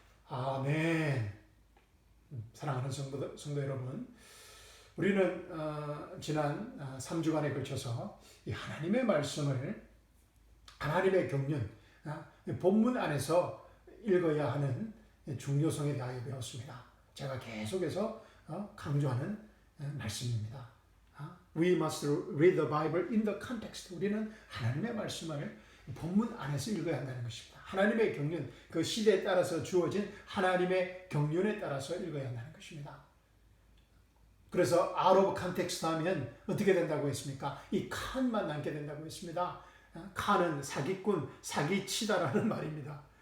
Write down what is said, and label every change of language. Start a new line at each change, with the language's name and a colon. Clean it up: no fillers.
Korean: 아멘. 사랑하는 성도 여러분, 우리는 지난 3주간에 걸쳐서 이 하나님의 말씀을 하나님의 경륜, 본문 안에서 읽어야 하는 중요성에 대하여 배웠습니다. 제가 계속해서 강조하는 말씀입니다.
English: We must read the Bible in the context.
Korean: 우리는 하나님의 말씀을 본문 안에서 읽어야 한다는 것입니다. 하나님의 경륜, 그 시대에 따라서 주어진 하나님의 경륜에 따라서 읽어야 한다는 것입니다. 그래서
English: out of context
Korean: 하면 어떻게 된다고 했습니까? 이 칸만 남게 된다고 했습니다. 칸은 사기꾼, 사기치다라는 말입니다.